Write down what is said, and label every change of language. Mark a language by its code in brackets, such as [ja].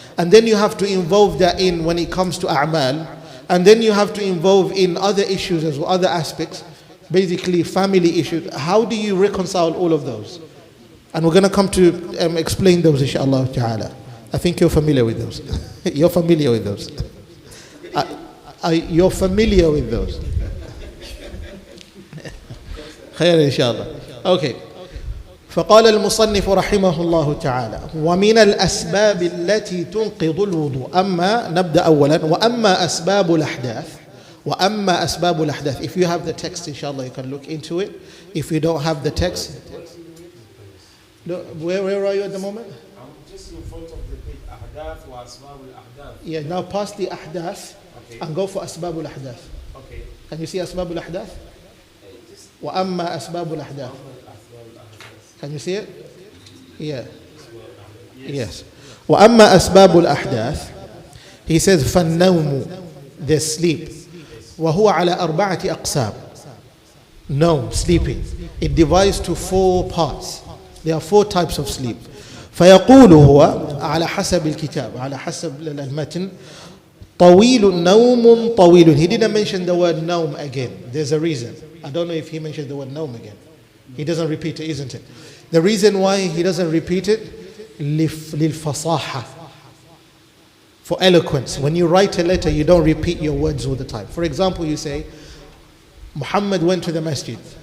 [en] And then you have to involve that in when it comes to a'mal. And then you have to involve in other issues as well, other aspects, basically family issues. How do you reconcile all of those? And we're going to come to explain those, inshallah ta'ala. I think you're familiar with those. You're familiar with those. You're familiar with those. [ar] خير إن شاء الله. Okay. فقال المصنف رحمه الله تعالى ومن الأسباب التي تنقض الوضوء. أما نبدأ أولا وأما أسباب الأحداث. وأما أسباب الأحداث. [en] If you have the text, inshallah, you can look into it. If you don't have the text, where are you at the moment? I'm just in front of the page. [ar] أحداث وأسباب الأحداث. [en] Yeah, now pass the أحداث and go for أسباب الأحداث. Okay. Can you see أسباب الأحداث? [ar] وأما أسباب الأحداث. [en] Can you see it? Yeah. Yes. [ar] وأما أسباب الأحداث. [en] He says فالنوم, the sleep. [ar] وهو على أربعة أقسام. [en] No, sleeping. It divides to 4 parts. There are 4 types of sleep. [ar] فيقول هو على حسب الكتاب, على حسب المتن, طويل نوم طويل. [en] He didn't mention the word نوم again. There's a reason. I don't know if he mentioned the word نوم again. He doesn't repeat it, isn't it? The reason why he doesn't repeat it, للفصاحة, for eloquence. When you write a letter, you don't repeat your words all the time. For example, you say, Muhammad went to the masjid.